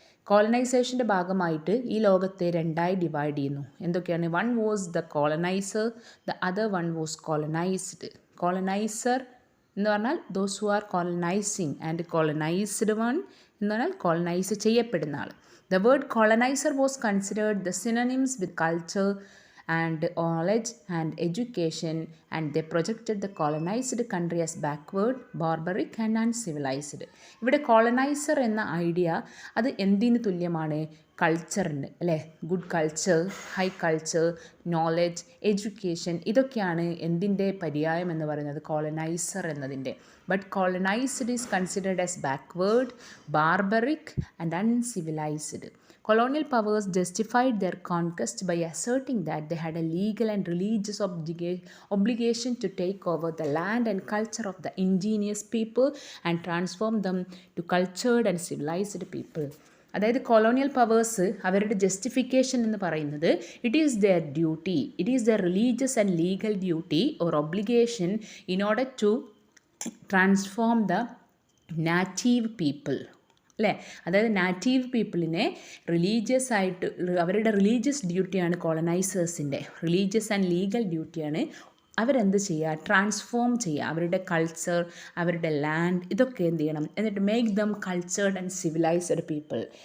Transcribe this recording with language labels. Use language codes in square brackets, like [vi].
[ml] കോളനൈസേഷൻ്റെ ഭാഗമായിട്ട് ഈ ലോകത്തെ രണ്ടായി ഡിവൈഡ് ചെയ്യുന്നു. എന്തൊക്കെയാണ്? [en] One was the colonizer, the other one was colonized. [ml] Coloniser എന്ന് പറഞ്ഞാൽ [en] those who are colonizing, [ml] and colonised one എന്ന് പറഞ്ഞാൽ കോളനൈസ് ചെയ്യപ്പെടുന്ന ആൾ. [en] The word colonizer was considered the synonyms with culture and knowledge and education, and they projected the colonized country as backward, barbaric and uncivilized. [ml] ഇവിടെ coloniser എന്ന idea അത് എന്തിന് തുല്യമാണ്? കൾച്ചറിന്, അല്ലേ? Good culture, high culture, knowledge, education, ഇതൊക്കെയാണ് എന്തിൻ്റെ പര്യായം എന്ന് പറയുന്നത്? കോളനൈസർ എന്നതിൻ്റെ. [en] But colonized is considered as backward, barbaric and uncivilized. Colonial powers justified their conquest by asserting that they had a legal and religious obligation to take over the land and culture of the indigenous people and transform them to cultured and civilized people. [ml] അതായത് colonial powers അവരുടെ justification എന്ന് പറയുന്നത് [en] It is their duty, it is their religious and legal duty or obligation in order to transform the native people, അല്ലേ? [ml] അതായത് native പീപ്പിളിനെ religious ആയിട്ട് അവരുടെ religious ഡ്യൂട്ടിയാണ് കോളനൈസേഴ്സിൻ്റെ, religious and legal ഡ്യൂട്ടിയാണ് അവരെന്ത് ചെയ്യുക, ട്രാൻസ്ഫോം ചെയ്യുക അവരുടെ കൾച്ചർ, അവരുടെ ലാൻഡ്, ഇതൊക്കെ എന്ത് ചെയ്യണം, എന്നിട്ട് [en] Make them cultured and civilized people.